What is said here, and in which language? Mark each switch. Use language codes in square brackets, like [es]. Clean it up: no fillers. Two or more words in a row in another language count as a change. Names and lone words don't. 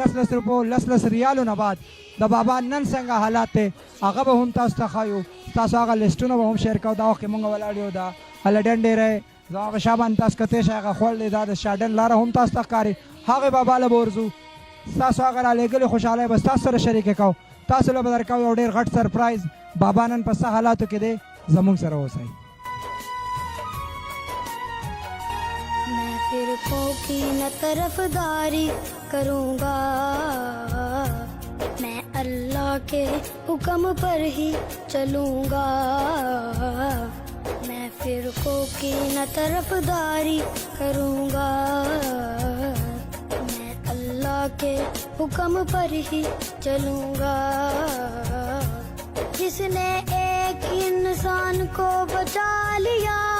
[ps] 10 روپو 10 ریالو نه بعد د بابا نن څنګه حالات دی هغه به هم تاسو ته ښایو تاسو هغه لیسټونه به هم شیر کوو دا وخت کې مونږ ولاړ یو د هلډن ډیری زه هغه شا باندې تاسو کتی شئ هغه خوړ دی دا د شاډن لاره هم تاسو ته ښکاري هغې بابا له به ورځو ستاسو هغه رالیږلې خوشحالۍ به ستاسو سره شریکې کوو تاسو له به درکوو یو ډېر غټ سرپرایز بابا نن په څه حالاتو کې دی زموږ سره اوسئ [ur] فرقوں کی نہ طرفداری کروں گا میں اللہ کے حکم پر ہی چلوں گا میں فرقوں کی نہ طرفداری کروں گا میں اللہ کے حکم پر ہی چلوں گا جس نے ایک انسان کو بچا لیا